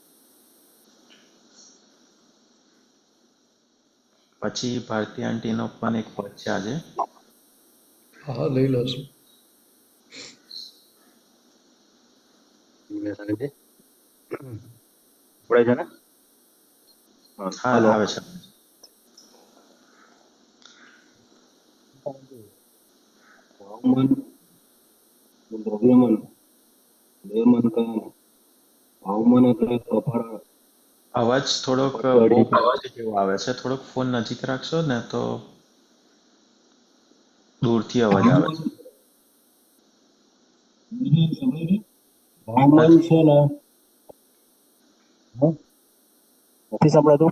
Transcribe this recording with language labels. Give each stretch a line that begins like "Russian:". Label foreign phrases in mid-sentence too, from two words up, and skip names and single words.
Gujarati: પછી ભારતી આંટીનો પણ એક પદ છે આજે. હા, લઈ લઈશું. પડે છે ને? હા, આવે છે. ભાવમન દ્રવ્યમન દેયમન કા ભાવમન એટલે કપાળ. અવાજ થોડોક બહુ અવાજ જેવો આવે છે, થોડોક ફોન નજીક રાખશો ને તો દૂરથી અવાજ આવે છે. ભાવમન છે ને, નથી સંભળાતું?